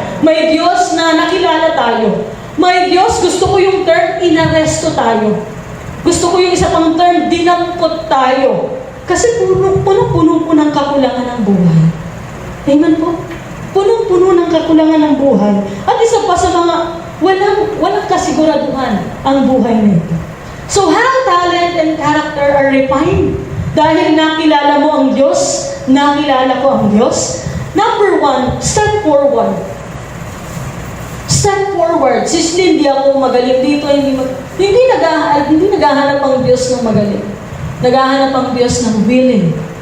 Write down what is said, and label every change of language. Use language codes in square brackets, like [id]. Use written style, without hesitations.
[tl] May Diyos na nakilala tayo. May Diyos, gusto ko yung term, inaresto tayo. Gusto ko yung isa pang term, dinampot tayo. Kasi punong-puno po ng kakulangan ng buhay. Amen po? Punong-puno ng kakulangan ng buhay. At isa pa sa mga walang kasiguraduhan ang buhay na ito. [en] So how talent and character are refined? [tl] Dahil nakilala mo ang Diyos, nakilala ko ang Diyos. [en] Number 1, step forward. Step forward. [tl] Sisli, hindi ako magaling dito. Hindi naghahanap ang Diyos ng magaling. Naghahanap ang Diyos ng willing.